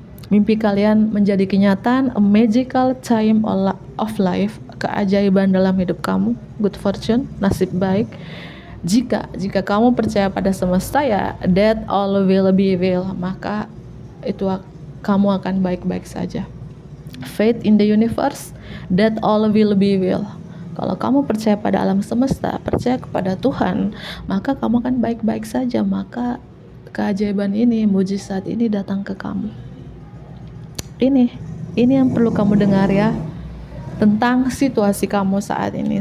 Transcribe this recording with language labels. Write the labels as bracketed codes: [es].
[id] Mimpi kalian menjadi kenyataan, [en] a magical time of life, [id] keajaiban dalam hidup kamu, [en] good fortune, [id] nasib baik. Jika kamu percaya pada semesta, ya, [en] that all will be well, [id] maka itu kamu akan baik-baik saja. [en] Faith in the universe, that all will be well. [id] Kalau kamu percaya pada alam semesta, percaya kepada Tuhan, maka kamu akan baik-baik saja. Maka keajaiban ini, mujizat ini datang ke kamu. Ini yang perlu kamu dengar, ya, tentang situasi kamu saat ini.